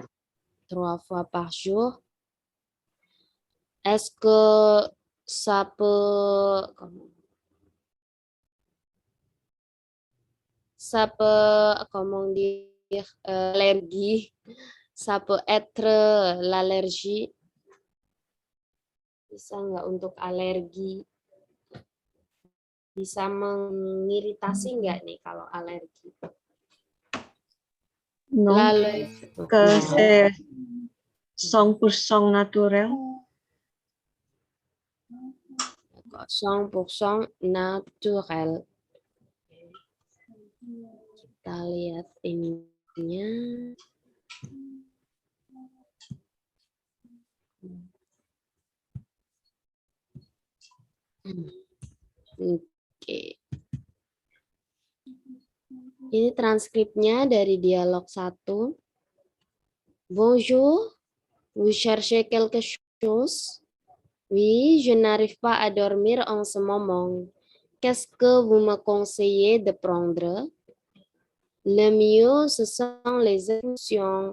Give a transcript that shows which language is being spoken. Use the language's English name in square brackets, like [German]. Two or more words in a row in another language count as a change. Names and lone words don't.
[French] 3 fois par jour. Est-ce que ça peut comment dire, allergie, ça peut être l'allergie, [Indonesian] bisa nggak untuk alergi, bisa mengiritasi nggak nih kalau alergi? [French] Non, que c'est 100% naturel. 100% naturel. [Indonesian] Kita lihat ininya. Oke. Ini transkripnya dari dialog 1. [French] Bonjour, vous cherchez quelque chose? Oui, je n'arrive pas à dormir en ce moment. Qu'est-ce que vous me conseillez de prendre? Le mieux, ce sont les infusions.